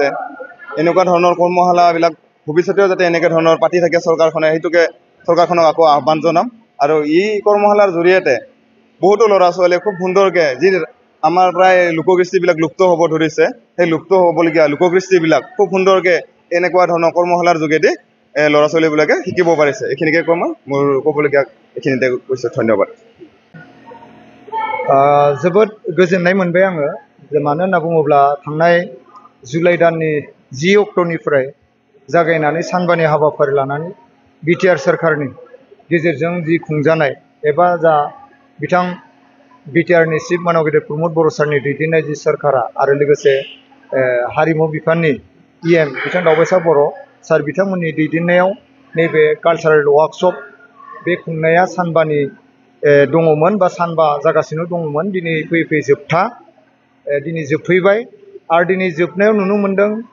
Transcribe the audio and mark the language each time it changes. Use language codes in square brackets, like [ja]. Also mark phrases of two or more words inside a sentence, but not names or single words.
[as] এনেকুৱা ধৰণৰ কৰ্মশালাবিলাক ভৱিষ্যতেও যাতে এনেকুৱা ধৰণৰ পাতি থাকে চৰকাৰখনে সেইটোকে চৰকাৰখনক আকৌ আহ্বান জনাম আৰু এই কৰ্মশালাৰ জৰিয়তে বহুতো ল'ৰা ছোৱালীয়ে খুব সুন্দৰকৈ যি আমাৰ প্ৰায় লোককৃষ্টিবিলাক লুপ্ত হ'ব ধৰিছে সেই লুপ্ত হ'বলগীয়া লোককৃষ্টিবিলাক খুব সুন্দৰকৈ এনেকুৱা ধৰণৰ কৰ্মশালাৰ যোগেদি ল'ৰা ছোৱালীবিলাকে শিকিব পাৰিছে এইখিনিকে কৈ মই মোৰ ক'বলগীয়া এইখিনিতে কৈছোঁ ধন্যবাদ [brx] जोबोद गोजोननाय मोनबाय आङो मानो होनना बुङोब्ला थांनाय जुलाइ दाननि 10 अक्ट'निफ्राय जागायनानै सानबानि हाबाफारि लानानै बिटिआर सरकारनि गेजेरजों जि खुंजानाय एबा जा बिथां बिटिआरनि चिफ मानगेदेर प्रमद बर' सारनि दैदेननाय जि सरकारा आरो लोगोसे हारिमु बिफाननि इएम बिथां दावबायसा बर' सार बिथांमोननि दैदेननायाव नैबे [en] cultural workshop [brx] बे खुंनाया सानबानि दङमोन बा सानबा जागासिनो दङमोन दिनै फैयै फैयै जोबथा दिनै जोबफैबाय आरो दिनै जोबनायाव नुनो मोनदों